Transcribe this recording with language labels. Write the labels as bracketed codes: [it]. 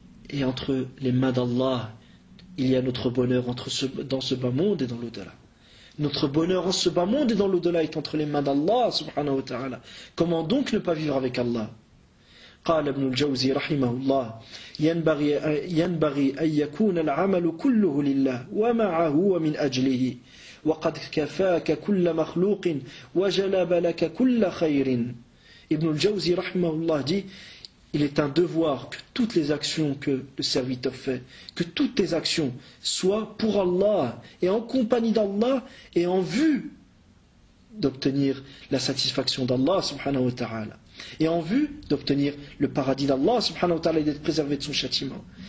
[fr] Et entre les mains d'Allah, il y a notre bonheur dans ce bas monde et dans l'au-delà. Notre bonheur en ce bas monde et dans l'au-delà est entre les mains d'Allah subhanahu wa ta'ala. Comment donc ne pas vivre avec Allah? [ar] قال ابن الجوزي رحمه الله ينبغي أن يكون العمل كله لله ومعه ومن أجله وقد كفاك كل مخلوق وجلب لك كل خير. [fr] Ibn al-Jawzi rahimahullah dit, il est un devoir que toutes les actions que le serviteur fait, que toutes tes actions soient pour Allah et en compagnie d'Allah et en vue d'obtenir la satisfaction d'Allah subhanahu wa ta'ala et en vue d'obtenir le paradis d'Allah subhanahu wa ta'ala et d'être préservé de son châtiment.